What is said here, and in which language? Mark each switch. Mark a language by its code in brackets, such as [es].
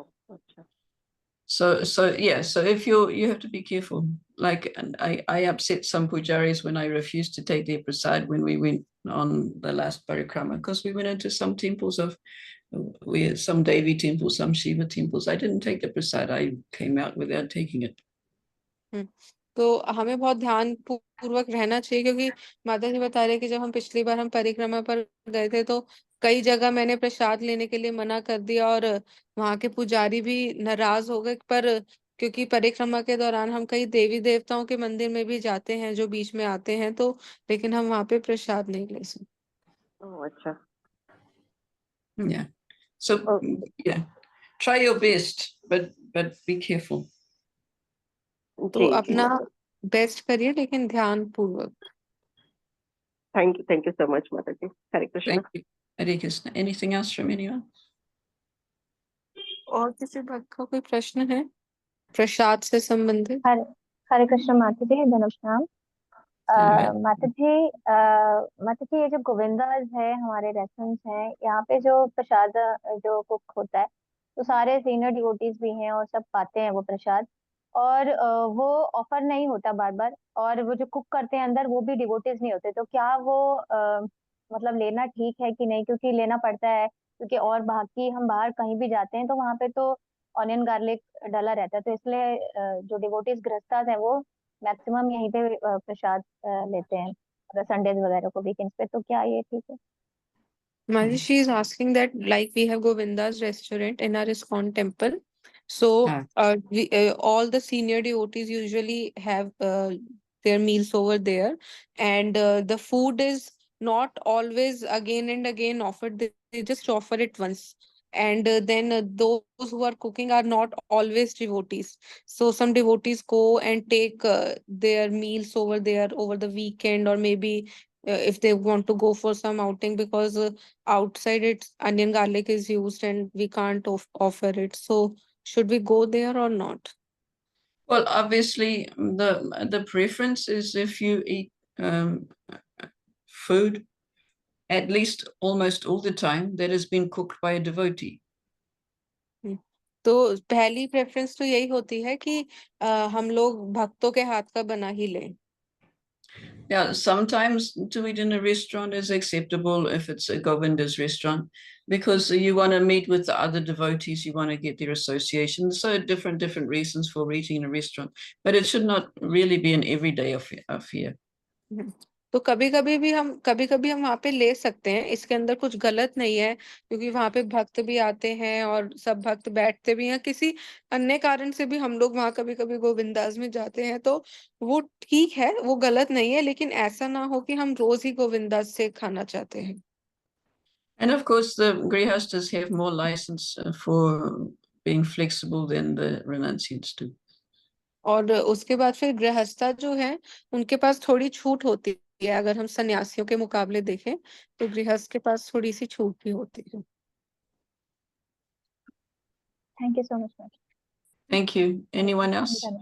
[hi] अच्छा। [en] So yeah, so if you have to be careful. Like, and I upset some pujaris when I refused to take their prasad when we went on the last parikrama, because we went into some temples of some Devi temples, some Shiva temples. I didn't take the prasad. I came out without taking it. [hi] तो हमें बहुत ध्यान पूर्वक रहना चाहिए, क्योंकि माता जी बता रहे कि जब हम पिछली बार हम परिक्रमा पर गए थे तो कई जगह मैंने प्रसाद लेने के लिए मना कर दिया, और वहां के पुजारी भी नाराज हो गए। पर क्योंकि परिक्रमा के दौरान हम कई देवी देवताओं के मंदिर में भी जाते हैं जो बीच में आते हैं, तो लेकिन हम वहां पे प्रसाद नहीं ले सकते। अच्छा। [en] Yeah. So yeah, try your best, but be careful. [hi] तो अपना बेस्ट करिए, लेकिन ध्यान पूर्वक। [en] Thank you so much Mata ji. Hare Krishna. Thank you. Hare Krishna. Anything else from anyone? [hi] और किसी भक्त का कोई प्रश्न है प्रसाद से संबंधित? हरे कृष्ण माता जी, नमस्कार। माता जी ये जो गोविंदाज है, हमारे रेस्टोरेंट्स हैं, यहाँ पे जो प्रसाद जो कुक होता है, तो सारे सीनियर डिवोटीज भी हैं और सब पाते हैं वो प्रसाद, और वो ऑफर नहीं होता बार बार, और वो जो कुक करते हैं अंदर वो भी डिवोटीज नहीं होते, तो क्या वो मतलब लेना ठीक है कि नहीं? क्योंकि लेना पड़ता है, क्योंकि और बाकी हम बाहर कहीं भी जाते हैं तो वहां पे तो ऑनियन गार्लिक डाला रहता है, तो इसलिए जो डिवोटीज गृहस्थ हैं वो मैक्सिमम यहीं पे प्रसाद लेते हैं, अगर संडेज वगैरह को वीकेंड्स पे, तो क्या ये ठीक है? [en] Mali, she is asking that like we have Govinda's restaurant in our ISKCON temple. So all the senior devotees usually have their meals over there, and the food is not always again and again offered. They just offer it once. And then those who are cooking are not always devotees. So some devotees go and take their meals over there over the weekend, or maybe if they want to go for some outing, because outside it's onion garlic is used and we can't offer it. So should we go there or not? Well, obviously the preference is if you eat food at least almost all the time that has been cooked by a devotee. [hi] तो पहली preference तो यही होती है कि हम लोग भक्तों के हाथ का बना ही लें। [en] Yeah, sometimes to eat in a restaurant is acceptable if it's a Govinda's restaurant, because you want to meet with the other devotees, you want to get their association. So different reasons for eating in a restaurant, but it should not really be an everyday affair. [hi] तो कभी कभी हम वहाँ पे ले सकते हैं, इसके अंदर कुछ गलत नहीं है, क्योंकि वहाँ पे भक्त भी आते हैं और सब भक्त बैठते भी हैं। किसी अन्य कारण से भी हम लोग वहाँ कभी कभी गोविंदास में जाते हैं, तो वो ठीक है, वो गलत नहीं है, लेकिन ऐसा ना हो कि हम रोज ही गोविंदास से खाना चाहते हैं। [en] And of course, the grihastas have more license for being flexible than the renunciants do. [hi] और उसके बाद फिर गृहस्था जो है उनके पास थोड़ी छूट होती है, अगर हम सन्यासियों के मुकाबले देखें तो गृहस्थ के पास थोड़ी सी छूट भी होती है। [en] Thank you so much ma'am. Thank you. Anyone else?